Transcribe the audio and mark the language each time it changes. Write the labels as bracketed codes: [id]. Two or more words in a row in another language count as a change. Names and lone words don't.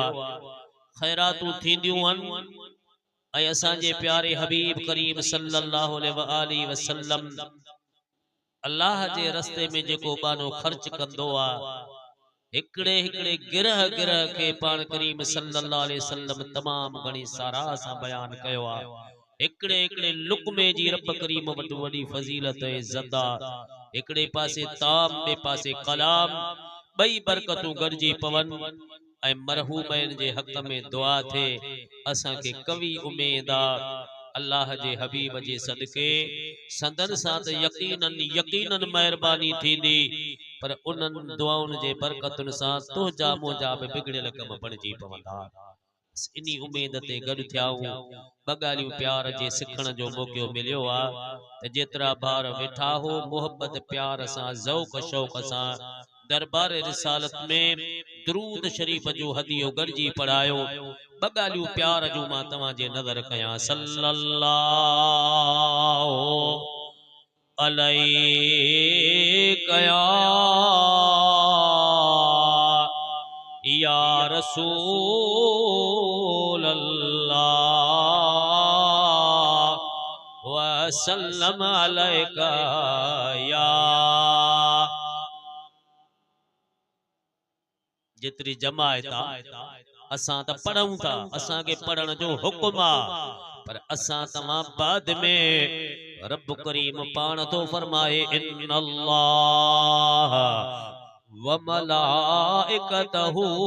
[sd] खैरातूं थींदियूं आहिनि ऐं असांजे प्यारे हबीब करीम [ar] صلى الله عليه وسلم [sd] अल्लाह जे रस्ते में जेको बानो ख़र्च कंदो आ, हिकड़े हिकड़े गिरह गिरह के पान करीम [ar] صلى الله عليه وسلم [sd] तमाम घणी साराह सां बयान कयो आ। हिकड़े हिकड़े लुक़मे जी रब करीम वटि वॾी फज़ीलत ऐं इज़्ज़त आ। हिकड़े पासे ताम ॿिए पासे कलाम, ॿई बरकतूं गॾिजी पवन ऐं मरहूमनि जे हक़ में दुआ थे। असां के कवी उम्मीद आ अल्लाह जे हबीब जे सदके संदन सां त यकीनन मेहरबानी थींदी, पर उन्हनि दुआउनि जे बरकतुन सां तुंहिंजा मुंहिंजा बि बिगड़ियल कम बणिजी पवंदा। इन्ही उम्मीद ते गॾु थियाऊं। ॿ ॻाल्हियूं प्यार जे सिखण जो मौक़ो मिलियो आ त जेतिरा भार वेठा हो मोहब्बत प्यार सां ज़ौक़ शौक़ सां दरबार रिसालत में दुरूद शरीफ जो हदियो गॾिजी पढ़ायो। ॿ ॻाल्हियूं प्यार जूं मां तव्हांजे नज़र कयां। [ar] صلى الله عليك يا رسول الله وسلم عليك يا. [sd] जितरी जमायत असां त पढ़ूं था, असां के पढ़ण जो हुक्म आ, पर असां तमाम बाद में रब करीम पान तो फरमाए [ar] إن الله وملائكته